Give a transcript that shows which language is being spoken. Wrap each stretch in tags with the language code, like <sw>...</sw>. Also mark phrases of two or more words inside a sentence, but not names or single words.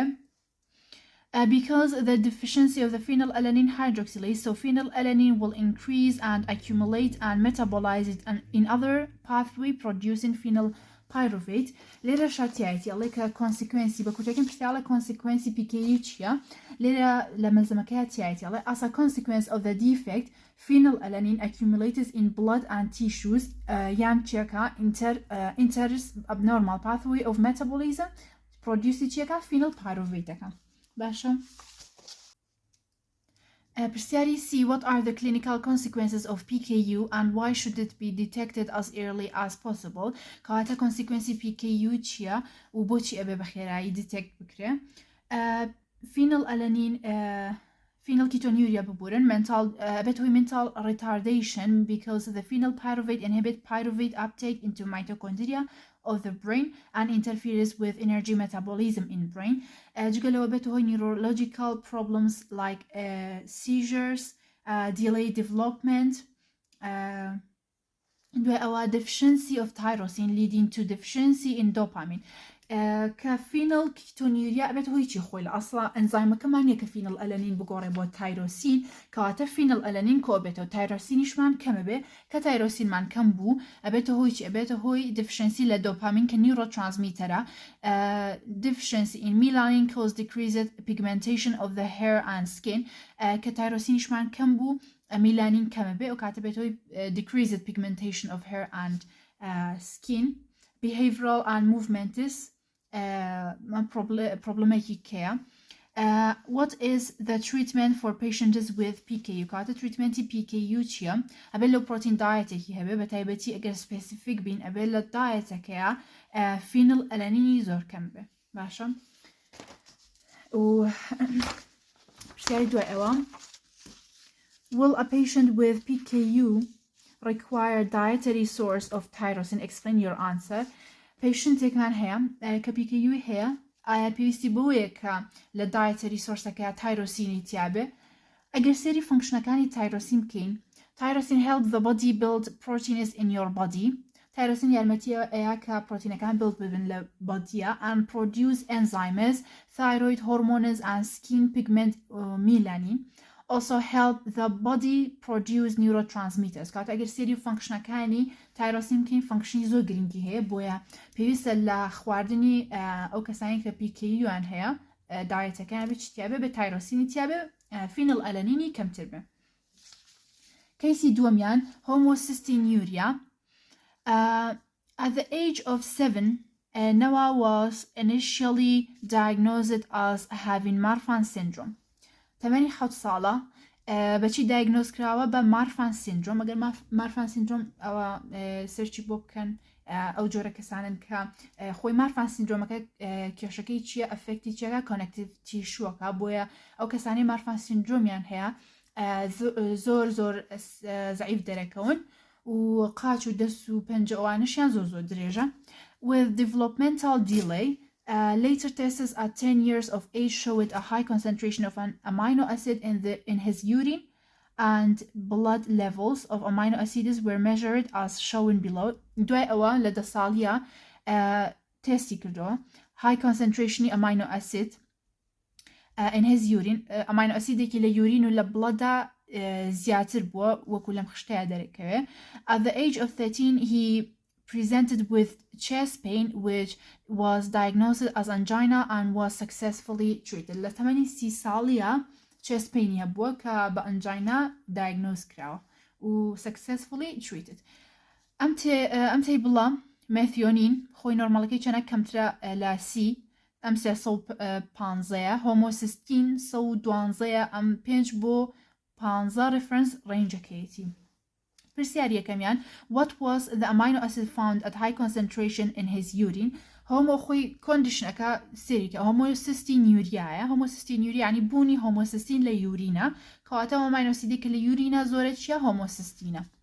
<en>Because the deficiency of the phenylalanine hydroxylase, so phenylalanine will increase and accumulate and metabolize it in other pathway producing phenylpyruvate.</en> <ckb>لێرە شاتیایەتی ئەڵێ کە کۆنسیکوێنسی بە کوتەکەم پرسیاڵە کۆنسیکوێنسی PKU چییە؟ لێرە لە مەلزەمەکەی تایەتی ئەڵێ</ckb> <en>as a consequence of the defect phenylalanine accumulates in blood and tissues</en> <ckb>یان چیەکە</ckb> <en>enters abnormal pathway of metabolism produce چیەکە phenylpyruvateەکە باشە.</en> <ckb>پرسیاری C.</ckb> <en>What are the clinical consequences of PKU and why should it be detected as early as possible?</en> <ckb>کەواتە کۆنسیکوێنسی PKU چییە و بۆچی ئەبێ بە خێرایی دیتێکت بکرێ؟</ckb> <en>phenylketonuria</en> <ckb>ببورن بێت هۆی</ckb> <en>mental retardation because the phenylpyruvate inhibit pyruvate uptake into mitochondria of the brain and interferes with energy metabolism in brain.</en> <ckb>جگەلەوە بێت هۆی</ckb> <en>neurological problems like seizures, delayed development,</en> <ckb>دوای ئەوە</ckb> <en>deficiency of tyrosine leading to deficiency in dopamine.</en> <ckb>کە phenylketonuria ئەبێت هۆی چی خۆی لە ئەسڵا ئەنزایمەکەمان نیە کە phenylalanine بگۆڕێ بۆ تایرۆسین کەواتە phenylalanine کۆبێتەوە تایرۆسینیشمان کەمە بێ کە تایرۆسینمان کەم بوو ئەبێتە هۆی چی ئەبێتە هۆی deficiency لە dopamine کە neurotransmitterە.</ckb> <en>Deficiency in melanin cause decreased pigmentation of the hair and skin</en> <ckb>کە تایرۆسینیشمان کەم بوو میلانین کەمە بێ و کاتە بێت هۆی</ckb> <en>decreased pigmentation of hair and skin. Behavioral and movements problemێکی</en> <ckb>کەیە</ckb> <en>what is the treatment for patients with PKU</en> <ckb>كاتە treatmenti PKU چییە ئەبێ لەو</ckb> <en>protein dietێکی</en> <ckb>هەبێ بە تایبەتی ئەگەر specific بین ئەبێ لە dietەکەیە phenylalanine زۆر کەم بێ باشە و پرسیاری دوای ئەوە</ckb> <en>will a patient with PKU require dietary source of tyrosine explain your answer</en> <ckb>patientێکمان هەیە کە PKU هەیە ئایا پێویستی بەوەیە کە لە dietary sourceەکە تایرۆسینی تیابێ ئەگەر سێری فانکشنەکانی تایرۆسین بکەین</ckb> <en>tyrosine help the body build proteins in your body tyrosine</en> <ckb>یارمەتیە ئەیە کە پرۆتینەکان build ببن لە بۆدیە</ckb> <en>and produce enzymes thyroid hormones and skin pigment melanin also help the body produce neurotransmitters</en> <ckb>کاتە ئەگەر سێری فانکشنەکانی تایرۆسین بکەین فانکشنی زۆر گرنگی هەیە بۆیە پێویستە لە خواردنی ئەو کەسانی کە PKU-یان هەیە دایەتەکان بێت چیابێ بە تایرۆسینی تیابێ فینڵئەلەنینی کەمتر بێ کەیسی دووەمیان homocysteinuria</ckb> <en>at the age of 7 Noah was initially diagnosed as having Marfan syndrome</en> <ckb>تەمەنی 7 ساڵە بەچی دایگنۆز کراوە بە مارفان سیندرۆم ئەگەر مارفان سیندرۆم ئەوە سەرچی بۆ بکەن ئەو جۆرە کەسانن کە خۆی مارفان سیندرۆمەکە کێشەکەی چییە ئەفێکتی چیەکە کۆنەکتیڤ تیشووەکە بۆیە ئەو کەسانی مارفان سیندرۆمیان هەیە زۆر زەعیف دەرەکەون و قاچ و دەست و پەنجە ئەوانشیان زۆر درێژە</ckb> <en>with developmental delay later tests at 10 years of age showed a high concentration of an amino acid in his urine and blood levels of amino acids were measured as shown below.</en> <ckb>دوای ئەوە لە دە ساڵیە تستی کردەوە</ckb> <en>high concentration amino acid in his urine</en> <ckb>amino acidێکی لە urine و لە bloodda زیاتر بووە وەکو لەم خشتەیە دەرەکەوێ</ckb> <en>at the age of 13 he presented with chest pain which was diagnosed as angina and was successfully treated.</en> <ckb>لە تەمەنی 30 ساڵیە</ckb> <en>chest pain</en> <ckb>هەبووە کە بە angina diagnose کراوە و</ckb> <en>successfully treated.</en> <ckb>ئەم تیبڵە مێثیۆنین خۆی نۆرماڵەکەی چەنە کەمترە لە C ئەم 315 homocystine 112 ئەم 5 بۆ 15 reference rangeەکەیەتی. پرسیاری یەکەمیان</ckb> <en>what was the amino acid found at high concentration in his urine</en> <ckb>هۆمۆ خۆی کۆندیشنەکە سێریکە homocysteinuria homocysteinuria یعنی بوونی homocystine لە یورینە کەواتە</ckb> <en>amino acid</en> <ckb>کە لە یورینە زۆرە چیە homocystine</ckb>